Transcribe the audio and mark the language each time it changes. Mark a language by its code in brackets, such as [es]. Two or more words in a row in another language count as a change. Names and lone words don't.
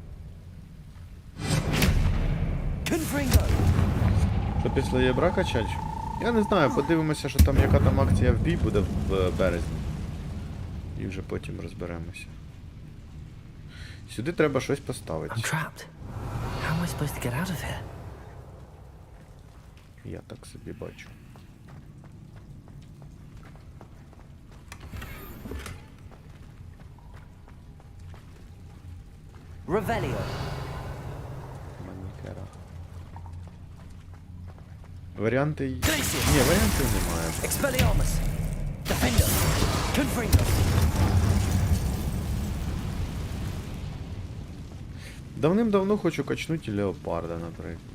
[uk] Confringo. Що після єбра качать? Я не знаю, подивимося, що там яка там акція в бій буде в березні. І вже потім розберемося. Сюди треба щось поставити. [en] I'm trapped. How am I supposed to get out of here? [uk] Я так собі бачу. Revelio. Манікера. Варіанти... Ні, варіантів немає. Expelliarmus. Defender. Confringo. Давним-давно хочу качнути леопарда, наприклад.